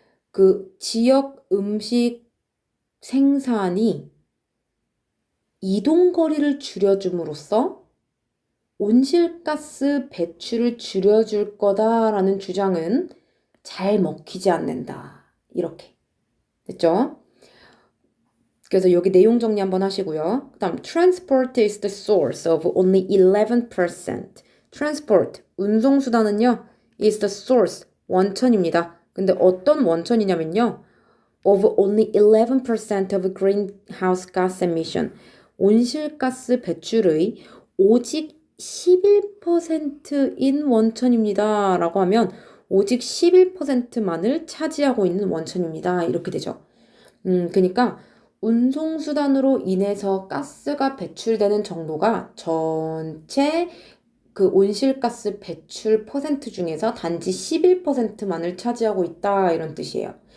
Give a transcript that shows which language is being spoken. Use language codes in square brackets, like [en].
[ko] 그 지역 음식 생산이 이동거리를 줄여줌으로써 온실가스 배출을 줄여줄 거다라는 주장은 잘 먹히지 않는다. 이렇게. 됐죠? 그래서 여기 내용 정리 한번 하시고요. 그 다음 [en] transport is the source of only 11%. [ko] transport, 운송수단은요. [en] is the source, [ko] 원천입니다. 근데 어떤 원천이냐면요. [en] of only 11% of greenhouse gas emission. [ko] 온실가스 배출의 오직 11%인 원천입니다. 라고 하면 오직 11%만을 차지하고 있는 원천입니다. 이렇게 되죠. 그러니까 운송수단으로 인해서 가스가 배출되는 정도가 전체 그 온실가스 배출 퍼센트 중에서 단지 11%만을 차지하고 있다 이런 뜻이에요.